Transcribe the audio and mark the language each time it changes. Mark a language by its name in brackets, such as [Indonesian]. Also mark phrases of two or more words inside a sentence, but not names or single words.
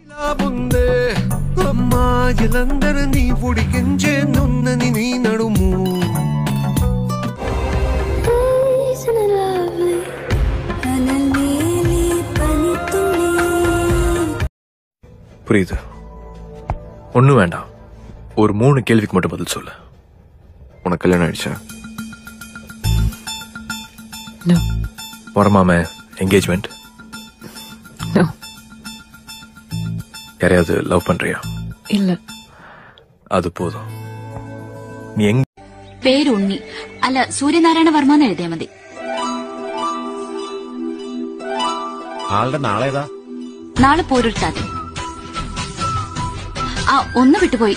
[Telugu] అమ్మాయిలందరూ నీ ఉడికించే నున్నని నీ నడుము [Tamil] புரியுது. ஒன்னும் வேண்டாம். ஒரு 3 கேள்விக்கு மட்டும் பதில் சொல்லு. உனக்கு கல்யாணம் ஆயிடுச்சா? No. வரமாமே என்கேஜ்மெண்ட்? No. யாரையாவது லவ் பண்றியா? இல்ல. அது போதும். [Malayalam] നീ പേര് ഉണ്ണി അല്ല സൂര്യനാരായണ വർമ്മ എന്ന് എഴുതിയാൽ മതി. ആളുടെ നാളേതാ? നാളെ പോരുട്ടാതെ. ആ ഒന്ന് വിട്ടുപോയി.